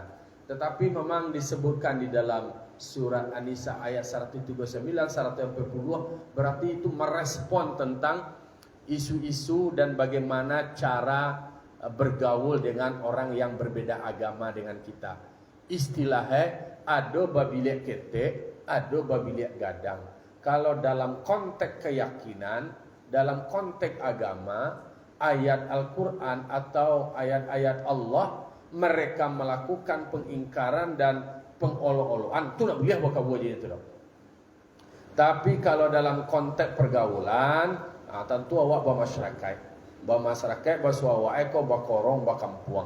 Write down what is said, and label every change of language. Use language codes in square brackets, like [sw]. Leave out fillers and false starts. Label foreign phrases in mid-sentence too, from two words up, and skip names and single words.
[id] Tetapi memang disebutkan di dalam surat An-Nisa ayat 139, 140, berarti itu merespon tentang isu-isu dan bagaimana cara bergaul dengan orang yang berbeda agama dengan kita. [min] Istilahnya ada babi liak ketek, ada babi liak gadang. [id] Kalau dalam konteks keyakinan dalam konteks agama, ayat Al-Quran atau ayat-ayat Allah, mereka melakukan pengingkaran dan pengolok-olokan, itu nak boleh buat kabuat itu dong. Tapi kalau dalam konteks pergaulan, tentu awak bermasyarakat, bersuawak, berkorong, berkampuang.